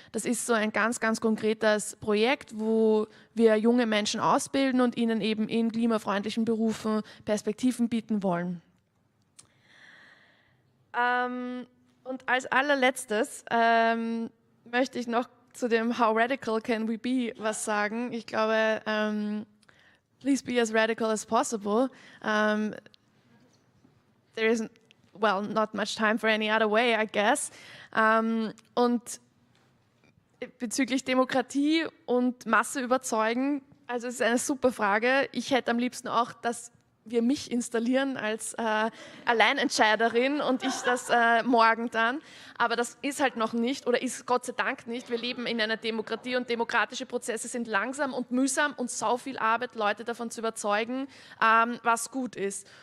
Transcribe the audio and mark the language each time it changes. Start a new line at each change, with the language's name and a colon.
German: Das ist so ein ganz, ganz konkretes Projekt, wo wir junge Menschen ausbilden und ihnen eben in klimafreundlichen Berufen Perspektiven bieten wollen. Und als allerletztes möchte ich noch zu dem
English: How Radical Can We Be
German: was sagen. Ich glaube,
English: please be as radical as possible. There isn't, well, not much time for any other way, I guess.
German: Und bezüglich Demokratie und Masse überzeugen, also es ist eine super Frage. Ich hätte am liebsten auch, dass wir mich installieren als Alleinentscheiderin und ich das morgen dann. Aber das ist halt noch nicht oder ist Gott sei Dank nicht. Wir leben in einer Demokratie und demokratische Prozesse sind langsam und mühsam und sau viel Arbeit, Leute davon zu überzeugen, was gut ist.